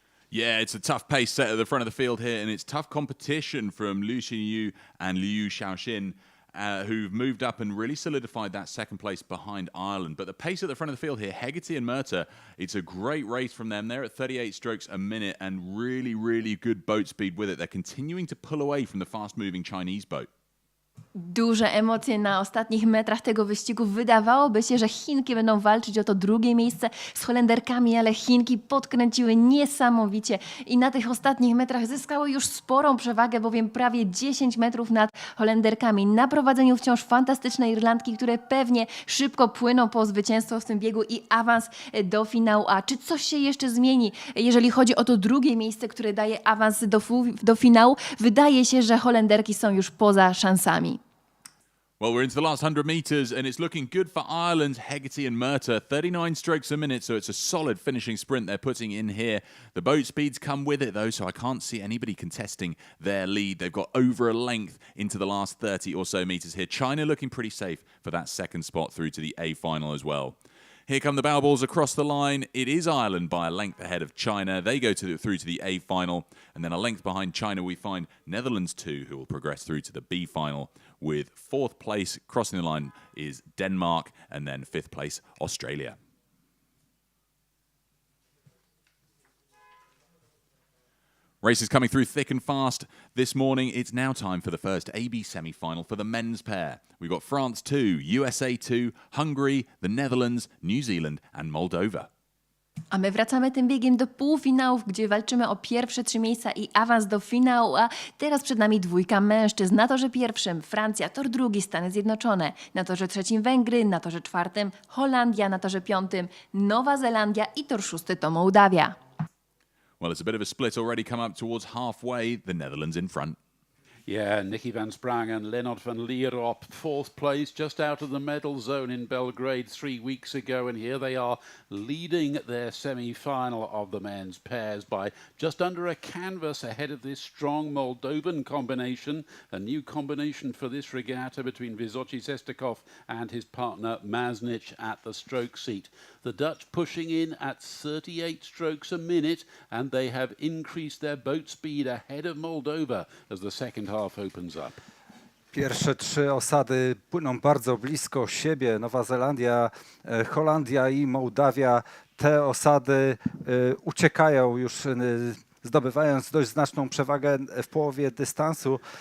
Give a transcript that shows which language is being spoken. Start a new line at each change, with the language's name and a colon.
English: Yeah, it's a tough pace set at the front of the field here, and it's tough competition from Liu Xinyu and Liu Xiaoxin, who've moved up and really solidified that second place behind Ireland. But the pace at the front of the field here, Hegarty and Murtagh, it's a great race from them. They're at 38 strokes a minute and really, really good boat speed with it. They're continuing to pull away from the fast-moving Chinese boat.
Polish: Duże emocje na ostatnich metrach tego wyścigu. Wydawałoby się, że Chinki będą walczyć o to drugie miejsce z Holenderkami, ale Chinki podkręciły niesamowicie i na tych ostatnich metrach zyskały już sporą przewagę, bowiem prawie 10 metrów nad Holenderkami. Na prowadzeniu wciąż fantastyczne Irlandki, które pewnie szybko płyną po zwycięstwo w tym biegu i awans do finału. A czy coś się jeszcze zmieni, jeżeli chodzi o to drugie miejsce, które daje awans do finału? Wydaje się, że Holenderki są już poza szansami.
English: Well, we're into the last 100 metres, and it's looking good for Ireland, Hegarty and Murtagh. 39 strokes a minute, so it's a solid finishing sprint they're putting in here. The boat speeds come with it, though, so I can't see anybody contesting their lead. They've got over a length into the last 30 or so metres here. China looking pretty safe for that second spot through to the A final as well. Here come the bow balls across the line. It is Ireland by a length ahead of China. They go through to the A final. And then a length behind China, we find Netherlands 2, who will progress through to the B final. With fourth place crossing the line is Denmark. And then fifth place, Australia. Races coming through thick and fast this morning. It's now time for the first AB semi-final for the men's pair. We've got France 2, USA 2, Hungary, the Netherlands, New Zealand and Moldova.
Polish: A my wracamy tym biegiem do półfinałów, gdzie walczymy o pierwsze 3 miejsca i awans do finału, a teraz przed nami dwójka mężczyzn. Na torze pierwszym Francja, tor drugi Stany Zjednoczone, na torze trzecim Węgry, na torze czwartym Holandia, na torze piątym Nowa Zelandia i tor szósty to Mołdawia.
English: Well, it's a bit of a split already come up towards halfway. The Netherlands in front. Yeah, Nicky van Sprang and Lennart van Lierop, fourth place, just out of the medal zone in Belgrade 3 weeks ago. And here they are leading their semi-final of the men's pairs by just under a canvas ahead of this strong Moldovan combination. A new combination for this regatta between Vysotsky Sestakov and his partner Masnic at the stroke seat. The Dutch pushing in at 38 strokes a minute, and they have increased their boat speed ahead of Moldova as the second half opens up.
Polish: Pierwsze 3 osady płyną bardzo blisko siebie. Nowa Zelandia, Holandia i Mołdawia. Te osady uciekają już, zdobywając dość znaczną przewagę w połowie dystansu.